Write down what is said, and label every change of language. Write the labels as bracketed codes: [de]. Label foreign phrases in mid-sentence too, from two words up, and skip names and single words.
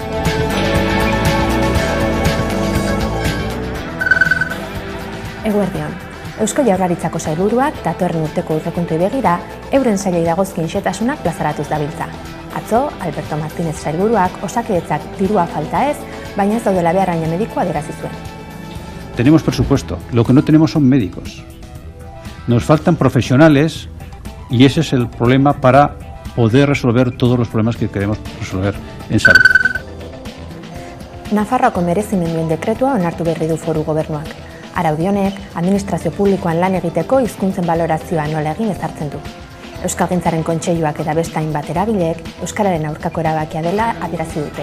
[eu] Eguerdion, Eusko Jaurlaritzako sailburuak datorren urteko aurrekontuei begira euren sailei dagozkien xehetasunak plazaratuz dabiltza. Atzo, Alberto Martínez sailburuak Osakidetzak dirua falta ez, baina ez daudela beharraina medikoa adierazi zuen. [es] Tenemos presupuesto, lo que no tenemos son médicos. Nos faltan profesionales y ese es el problema para poder resolver todos los problemas que queremos resolver en salud. [eu] Nafarroako merezimenduen dekretua onartu berri du foru gobernuak. Araudi honek, administrazio publikoan lan egiteko hizkuntzen balorazioa nola egin ezartzen du. Euskalgintzaren kontseiluak eta beste hainbat eragileek euskararen aurkako erabakia dela adierazi dute.